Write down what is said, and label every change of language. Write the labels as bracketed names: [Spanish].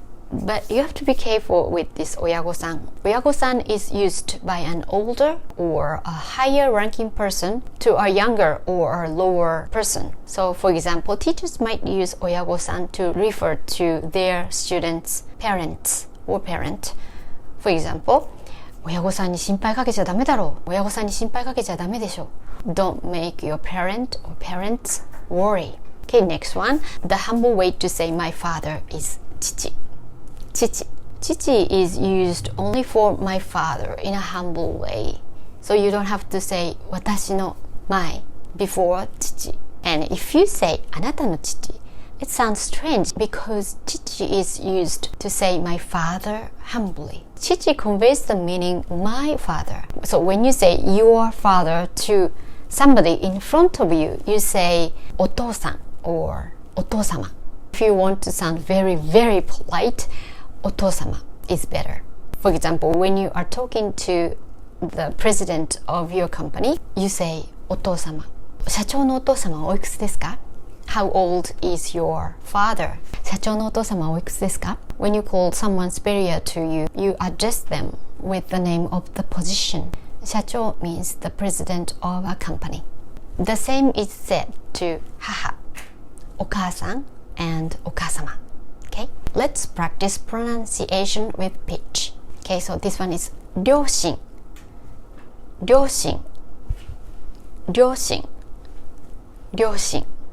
[English] But you have to be careful with this 親御さん. 親御さん is used by an older or a higher ranking person to a younger or a lower person. So for example, teachers might use 親御さん to refer to their students' parents or parent. For example, [Japanese] 親御さんに心配かけちゃダメだろう。親御さんに心配かけちゃダメでしょ。 [English] Don't make your parent or parents worry. Okay, next one. The humble way to say my father is 父. [Japanese] 父. [English] 父 is used only for my father in a humble way. So you don't have to say 私の my before 父. And if you say あなたの父, it sounds strange because 父 is used to say my father humbly. 父 conveys the meaning my father. So when you say your father to somebody in front of you, you say お父さん or お父様. If you want to sound very, very polite, お父様 is better. For example, when you are talking to the president of your company, you say お父様. [Japanese] 社長のお父様はおいくつですか? [English] How old is your father? [Japanese] 社長のお父様はおいくつですか? [English] When you call someone superior to you, you address them with the name of the position. 社長 means the president of a company. The same is said to 母, お母さん and お母様. Okay? Let's practice pronunciation with pitch. Okay, so this one is 両親, 両親, 両親, 両親.